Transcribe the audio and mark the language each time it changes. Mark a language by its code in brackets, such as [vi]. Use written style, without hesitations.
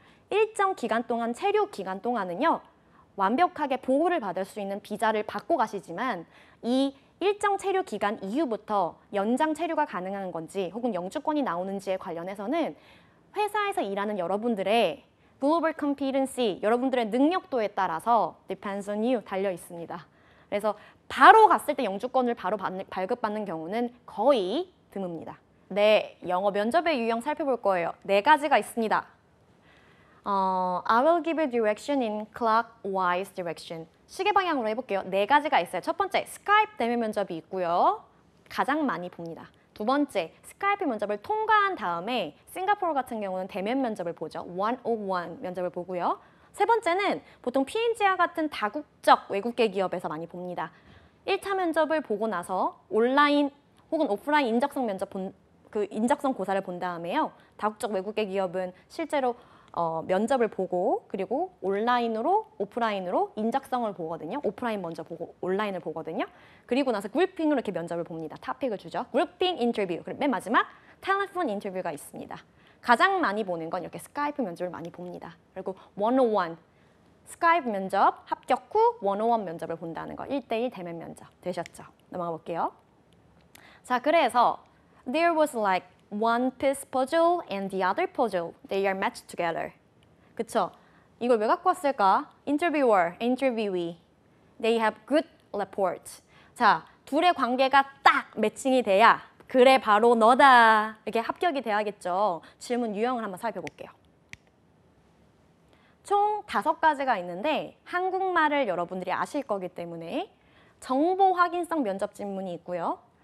[ko] 일정 기간 동안, 체류 기간 동안은요. 완벽하게 보호를 받을 수 있는 비자를 받고 가시지만 이 일정 체류 기간 이후부터 연장 체류가 가능한 건지 혹은 영주권이 나오는지에 관련해서는 회사에서 일하는 여러분들의 global competency, 여러분들의 능력도에 따라서 [en] depends on you [ko] 달려 있습니다. 그래서 바로 갔을 때 영주권을 바로 발급받는 경우는 거의 드뭅니다. 네, 영어 면접의 유형 살펴볼 거예요. 네 가지가 있습니다. [en] I will give you direction in clockwise direction. [ko] 시계 방향으로 해볼게요. 네 가지가 있어요. 첫 번째, 스카이프 대면 면접이 있고요. 가장 많이 봅니다. 두 번째, 스카이프 면접을 통과한 다음에 싱가포르 같은 경우는 대면 면접을 보죠. 101 면접을 보고요. 세 번째는 보통 P&G와 같은 다국적 외국계 기업에서 많이 봅니다. 1차 면접을 보고 나서 온라인 혹은 오프라인 인적성 면접 인적성 고사를 본 다음에요. 다국적 외국계 기업은 실제로 면접을 보고 그리고 온라인으로 오프라인으로 인적성을 보거든요. 오프라인 먼저 보고 온라인을 보거든요. 그리고 나서 그룹핑으로 이렇게 면접을 봅니다. 토픽을 주죠. 그룹핑 인터뷰. 그리고 맨 마지막 텔레폰 인터뷰가 있습니다. 가장 많이 보는 건 이렇게 스카이프 면접을 많이 봅니다. 그리고 101 스카이프 면접 합격 후 101 면접을 본다는 거. 1대1 대면 면접 되셨죠? 넘어가 볼게요. 자, 그래서 [en] there was like one piece puzzle and the other puzzle. They are matched together. [ko] 그쵸? 이걸 왜 갖고 왔을까? [en] Interviewer, interviewee. They have good rapport. [ko] 자, 둘의 관계가 딱 매칭이 돼야 그래 바로 너다. 이렇게 합격이 돼야겠죠. 질문 유형을 한번 살펴볼게요. 총 5가지가 있는데 한국말을 여러분들이 아실 거기 때문에 정보 확인성 면접 질문이 있고요.